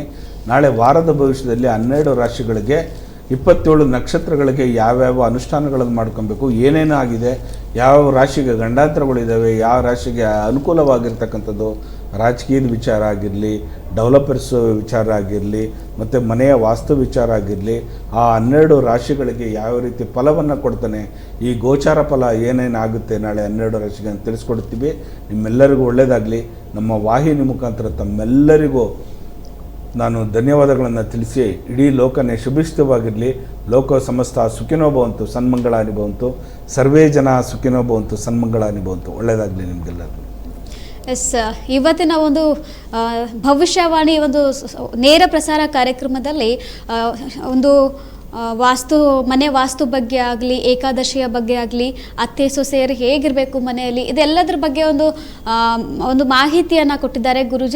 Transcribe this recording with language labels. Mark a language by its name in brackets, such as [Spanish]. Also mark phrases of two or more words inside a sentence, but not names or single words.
[Kannada] ನಾಳೆ ವಾರದ ಭವಿಷ್ಯದಲ್ಲಿ 12 ರಾಶಿಗಳಿಗೆ 27 ನಕ್ಷತ್ರಗಳಿಗೆ ಯಾವ್ಯಾವ ಅನುಷ್ಠಾನಗಳನ್ನು ಮಾಡ್ಕೊಬೇಕು, ಏನೇನು ಆಗಿದೆ, ಯಾವ ರಾಶಿಗೆ ಗಂಡಾಂತರಗಳಿದ್ದಾವೆ, ಯಾವ ರಾಶಿಗೆ ಅನುಕೂಲವಾಗಿರ್ತಕ್ಕಂಥದ್ದು, ರಾಜಕೀಯದ ವಿಚಾರ ಆಗಿರಲಿ, ಡೆವಲಪರ್ಸ್ ವಿಚಾರ ಆಗಿರಲಿ, ಮತ್ತು ಮನೆಯ ವಾಸ್ತು ವಿಚಾರ ಆಗಿರಲಿ, ಆ 12 ರಾಶಿಗಳಿಗೆ ಯಾವ ರೀತಿ ಫಲವನ್ನು ಕೊಡ್ತಾನೆ, ಈ ಗೋಚಾರ ಫಲ ಏನೇನಾಗುತ್ತೆ ನಾಳೆ 12 ರಾಶಿಗೆ ಅಂತ ತಿಳಿಸ್ಕೊಡ್ತೀವಿ. ನಿಮ್ಮೆಲ್ಲರಿಗೂ ಒಳ್ಳೆಯದಾಗಲಿ. ನಮ್ಮ ವಾಹಿನಿ ಮುಖಾಂತರ ತಮ್ಮೆಲ್ಲರಿಗೂ ನಾನು ಧನ್ಯವಾದಗಳನ್ನು ತಿಳಿಸಿ, ಇಡೀ ಲೋಕನೇ ಶುಭಿಷ್ಟವಾಗಿರಲಿ. [Sanskrit] ಲೋಕ ಸಮಸ್ತ ಸುಖಿನೋ ಭವಂತು, ಸನ್ಮಂಗಳಾನಿ ಭವಂತು, ಸರ್ವೇ ಜನ ಸುಖಿನೋ ಭವಂತು, ಸನ್ಮಂಗಳಾನಿ ಭವಂತು. [Kannada] ಒಳ್ಳೆಯದಾಗಲಿ ನಿಮಗೆಲ್ಲರಿಗೂ. ಎಸ್, ಇವತ್ತಿನ ಒಂದು ಭವಿಷ್ಯವಾಣಿ ಒಂದು ನೇರ ಪ್ರಸಾರ ಕಾರ್ಯಕ್ರಮದಲ್ಲಿ ಒಂದು ಮನೆ ವಾಸ್ತು ಬಗ್ಗೆ ಆಗಲಿ, ಏಕಾದಶಿಯ ಬಗ್ಗೆ ಆಗಲಿ, ಅತ್ತೆ ಸೊಸೆಯರು ಹೇಗಿರಬೇಕು ಮನೆಯಲ್ಲಿ, ಇದೆಲ್ಲದರ ಬಗ್ಗೆ ಒಂದು ಮಾಹಿತಿಯನ್ನು ಕೊಟ್ಟಿದ್ದಾರೆ ಗುರುಜಿ.